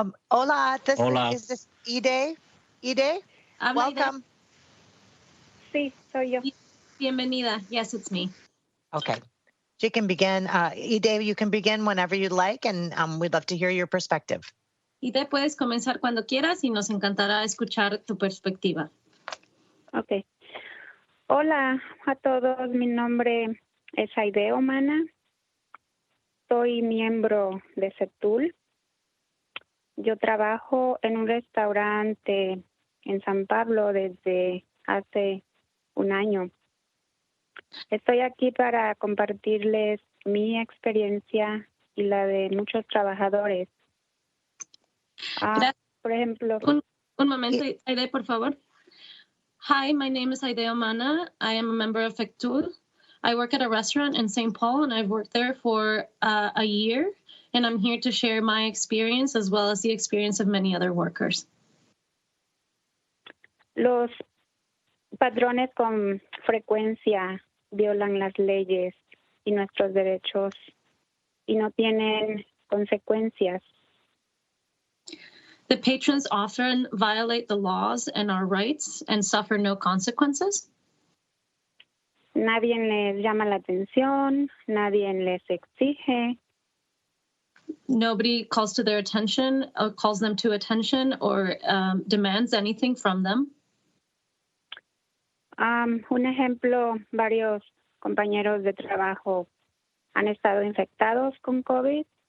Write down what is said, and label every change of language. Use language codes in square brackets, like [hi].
[es] Hola, Hola. [en] Is this Ide? Ide? Welcome. [es] Sí, soy yo. Bienvenida. [en] Yes, it's me. Okay. She can begin. Ide, you can begin whenever you'd like, and we'd love to hear your perspective. [es] Ide, puedes comenzar cuando quieras y nos encantará escuchar tu perspectiva. [en] Okay. [es] Hola a todos, mi nombre es Ide Omana. Soy miembro de CETUL. Yo trabajo en un restaurante en San Pablo desde hace un año. Estoy aquí para compartirles mi experiencia y la de muchos trabajadores. Por ejemplo. Un momento, Aide, por favor. [en] Hi, my name is Aide Omana. I am a member of FECTUL. I work at a restaurant in St. Paul, and I've worked there for a year. And I'm here to share my experience as well as the experience of many other workers. [es] Los padrones con frecuencia violan las leyes y nuestros derechos y no tienen consecuencias. [en] The patrons often violate the laws and our rights and suffer no consequences. [es] Nadie les llama la atención, nadie les exige. [en] Nobody calls to their attention or calls them to attention or demands anything from them. [es] Un ejemplo, varios compañeros de trabajo han estado infectados con COVID.